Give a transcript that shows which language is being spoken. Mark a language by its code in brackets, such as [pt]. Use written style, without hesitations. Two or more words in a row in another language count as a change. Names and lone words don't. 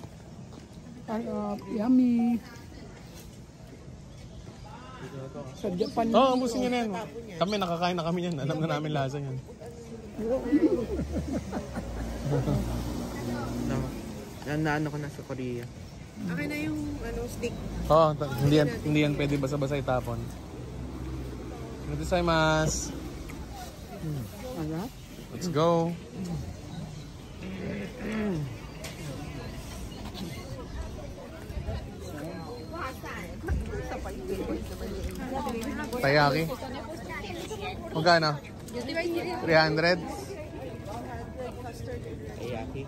[tl] Yummy. Sa Japan. Oo, ubusin nyo na yan. Kami, nakakain na kami yan. Alam na namin lasa yan. Naano ko na sa Korea. Akin na yung stick. Oo, hindi yan pwede basa-basa itapon. [ja] ありがとうございます. [tl] Harap. [en] Let's go. [tl] Tayaki. Magkano? 300? Ayaki.